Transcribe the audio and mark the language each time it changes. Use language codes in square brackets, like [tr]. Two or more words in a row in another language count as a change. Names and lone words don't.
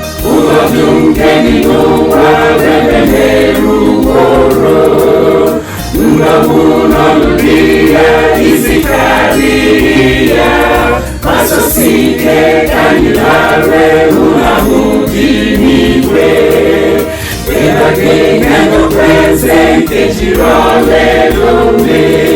[ig] Ụfọdụ nke dị n'ụwa debere mgbagburu, ndọgbu n'ọnọdụ ya, isi karịrị ya. Gbasosi ike ka anyị lara ụlọ ahụ dị n'igwe. [en] With the King and the Prince, thank you, hallelujah.